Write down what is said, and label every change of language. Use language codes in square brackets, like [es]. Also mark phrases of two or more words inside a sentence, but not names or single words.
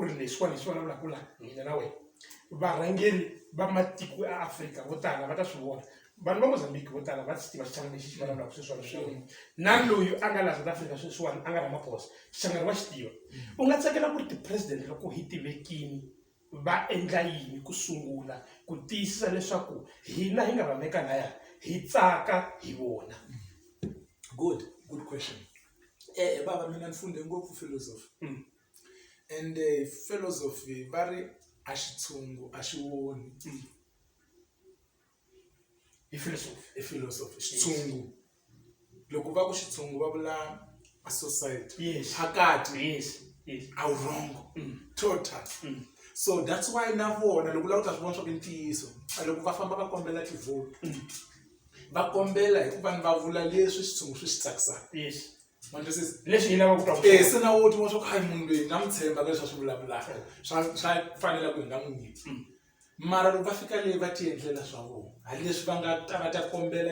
[ts] ri leswiwani leswi vulavulaka la mina na wena varhangeri va matiko ya Afrika vo tala va ta swi vona vanhu va Mozambique vo tala va swi tiva xichangani lexi xi vulavulaka sweswiwani na loyi a nga la South Africa sweswiwani a nga Ramaphosa xichangani wa xi tiva u nga tsakela ku ri ti-president loko hi tivekini va endla yini ku sungula ku tiyisisa leswaku hina hi nga va veka laya hi tsaka hi vona [en] good question [ts] baba mina nifunde ngopfu [en] philosophy and philosophy [ts] va ri a xitshungu a xi woni hi philosophy xitshungu loko va ku xitshungu va vula [en] a society yes [ts] hakati [en] yes a wrong total so that's why [ts] na vona loko lava ta swi vona swa ku ntiyiso loko va famba va kombela tivote va kombela hi ku vanhu va vula leswi xitshungu swi xi tsakisaka [en] yes [ts] manje leswi hi lavaka ku twa se na wo tiva swa ku hayi munhu loyi na mi tshemba ka leswi a swi vulavulaka swa fanela ku hi nga n'wi nyiki mara loko va fika leyi va ti endlela swa vona ha leswi va nga ta va ta kombela